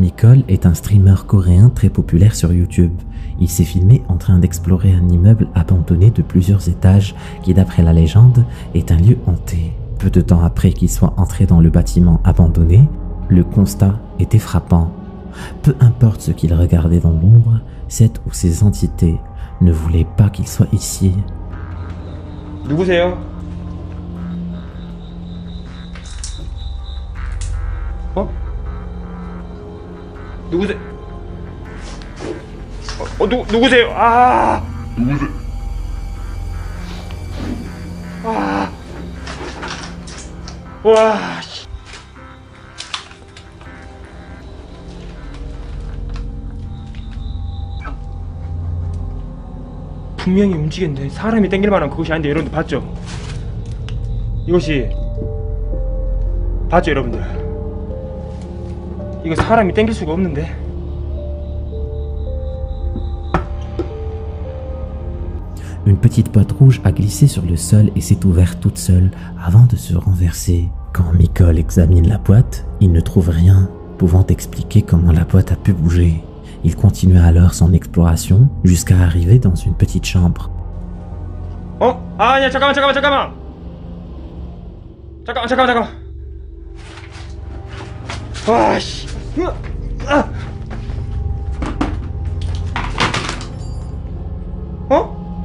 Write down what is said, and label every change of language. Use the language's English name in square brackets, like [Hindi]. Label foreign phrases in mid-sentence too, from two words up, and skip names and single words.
[French] Mikol est un streamer coréen très populaire sur YouTube. Il s'est filmé en train d'explorer un immeuble abandonné de plusieurs étages qui, d'après la légende, est un lieu hanté. Peu de temps après qu'il soit entré dans le bâtiment abandonné, le constat était frappant. Peu importe ce qu'il regardait dans l'ombre, cette ou ces entités ne voulaient pas qu'il soit ici. [Korean] 누구세요? 어? 누구세요? 누구세요? 아! 누구세요? 아! 와! 분명히 움직였는데 사람이 땡길 만한 그것이 아닌데 여러분들 봤죠? 이것이 봤죠 여러분들? 이거 사람이 땡길 수가 없는데. [French] Une petite boîte rouge a glissé sur le sol et s'est ouverte toute seule avant de se renverser. Quand Mikol examine la boîte, il ne trouve rien, pouvant expliquer comment la boîte a pu bouger. Il continue alors son exploration jusqu'à arriver dans une petite chambre. [Korean] 어? 아니야 잠깐만. 와씨. 어?